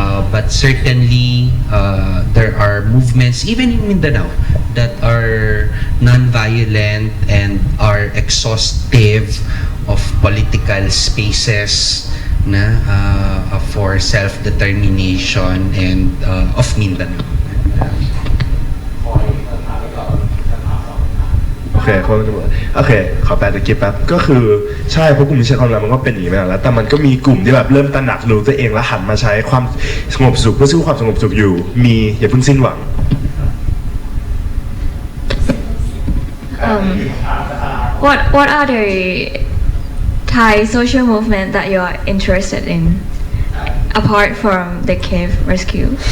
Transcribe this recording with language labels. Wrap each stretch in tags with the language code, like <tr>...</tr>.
<en>But certainly there are movements even in Mindanao that are non-violent and are exhaustive of political spaces na for self-determination and of Mindanao.</en> <th>โอเคขอแปลตะกี้แป๊บก็คือใช่เพราะกลุ่มที่ใช้ความรุนแรงมันก็เป็นอย่างนี้มาแล้วแต่มันก็มีกลุ่มที่แบบเริ่มตระหนักรู้ตัวเองและหันมาใช้ความสงบสุขเพื่อสู้ความสงบสุขอยู่มีอย่าเพิ่งสิ้นหวัง</th> <en>What are the Thai social movement that you are interested in apart from the cave rescue?</en>